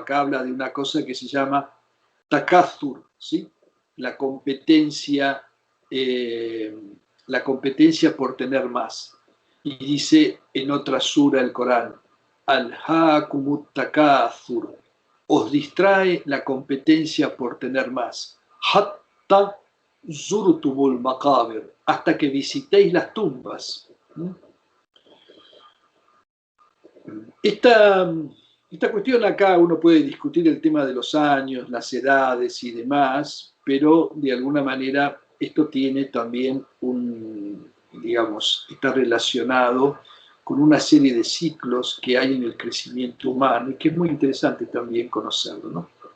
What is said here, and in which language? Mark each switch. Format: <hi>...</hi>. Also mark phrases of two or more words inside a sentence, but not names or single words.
<es>Acá habla de una cosa que se llama takathur, ¿sí? La competencia por tener más. Y dice en otra sura del Corán,</es> <ar>ألهاكم التكاثر,</ar> <es>os distrae la competencia por tener más.</es> <ar>حتى زرتم المقابر,</ar> <es>hasta que visitéis las tumbas. Esta cuestión acá uno puede discutir el tema de los años, las edades y demás, pero de alguna manera esto tiene también está relacionado con una serie de ciclos que hay en el crecimiento humano y que es muy interesante también conocerlo, ¿no?</es>